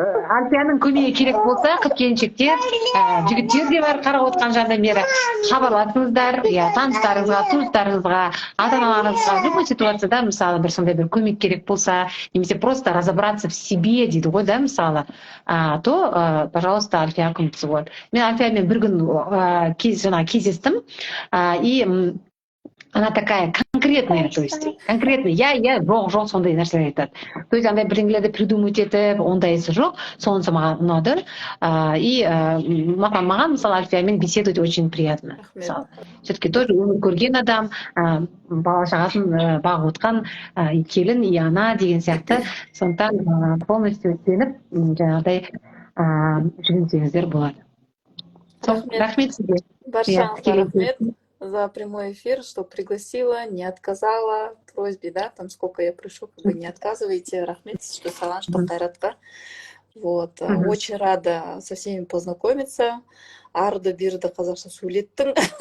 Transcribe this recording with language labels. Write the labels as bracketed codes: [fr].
[kk] Альфияның көмегі керек болса, қыз-келіншектер, жігіттер де бар қарап отқан жандан бері хабарласыңыздар, таныстарыңызға, туыстарыңызға, ата-аналарыңызға, любой ситуацияда мысалы бір сондай бір көмек керек болса, немесе [ru] просто разобраться в себе [kk] дейді ғой, да, мысалы, то, пожалуйста, Альфия көмектесіп болады. Мен Альфиямен бір күн кездестім, [ru] и она такая конкретная, то есть конкретная. [kk] Я жоқ сондай нәрселер айтады. То есть андай бірдеңелерді придумать етіп, ондайсы жоқ. Сонысы маған ұнады. И маған мысалы Альфиямен [ru] беседовать очень приятно. [kk] Все-таки тоже өмір көрген адам, бала шағасын бағып отқан келін, и ана деген сияқты. Сондықтан полностью сеніп, жаңағыдай жүгінсеңіздер болады. Рахмет сізге. Баршаңызға рахмет [ru] за прямой эфир, что пригласила, не отказала просьбе, да, там сколько я прошу, как бы не отказывайте, рахмет, что салан, что қайратқа. Вот, очень рада со всеми познакомиться. [kk] Арды бирді қазақша сөйлеттің.